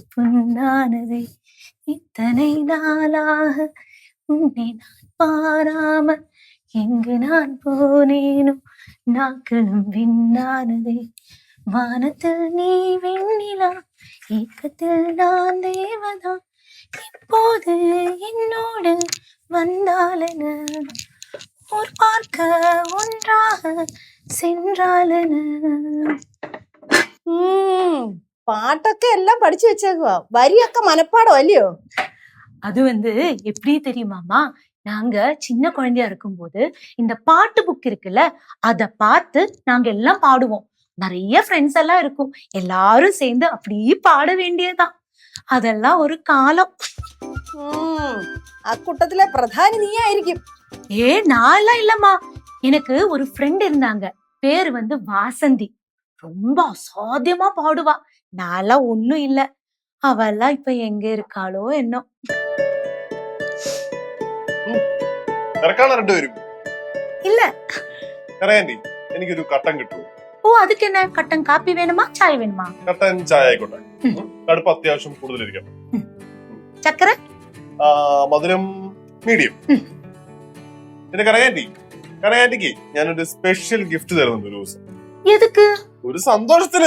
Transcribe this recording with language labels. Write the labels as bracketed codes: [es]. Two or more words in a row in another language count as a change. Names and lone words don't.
[ta] புண்ணானதே இத்தனை நாளாக உன்னை நான் பாராம எங்கு நான் போனேனோ நாக்களும் விண்ணானதே வானத்தில் நீ வெண்ணிலா ஏக்கத்தில் நான் தேவதா இப்போது என்னோடு வந்தாலென ஊர் பார்க்க ஒன்றாக சென்றாலென. [ml] பாட்டൊക്കെ എല്ലാം പഠിച്ചു വെച്ചേക്കുവാ. വരിയൊക്കെ മനപ്പാടം അല്ലയോ? [ta] அது எப்படி தெரியுமாமா, நாங்க சின்ன குழந்தையா இருக்கும்போது இந்த பாட்டு புக் இருக்குல்ல, அத பார்த்து நாங்க எல்லாம் பாடுவோம். நிறைய ஃப்ரெண்ட்ஸ் எல்லாம் இருக்கும், எல்லாரும் சேர்ந்து அப்படியே பாட வேண்டியதுதான். அதெல்லாம் ஒரு காலம். அக்கூட்டத்திலே பிரதானி நீயாയിരിക്കും. நான்லாம் இல்லம்மா, எனக்கு ஒரு ஃப்ரெண்ட் இருந்தாங்க, பேரு வாசந்தி. ரொம்ப அசாத்தியமா பாடுவா. நான்லாம் ஒண்ணும் இல்ல. அவெல்லாம் இப்ப எங்க இருக்காளோ என்னோ. இல்ல [ml] എനിക്കൊരു കട്ടൻ കിട്ടുമോ? ഓ, [ta] அதுக்கு என்ன [ml] കട്ടൻ കാപ്പി വേണമാ ചായ വേണമാ? കട്ടൻ ചായ ആയിക്കോട്ടെ. കടുപ്പ് അത്യാവശ്യം കൂടുതലിരിക്കണം. ചക്കര മധുരം മീഡിയം. പിന്നെ കറയാൻറ്റിക്ക് ഞാനൊരു സ്പെഷ്യൽ ഗിഫ്റ്റ് തരുന്നുണ്ട് ഒരു ദിവസം. [ta] എതുക്ക്? [ml] ഒരു സന്തോഷത്തിന്.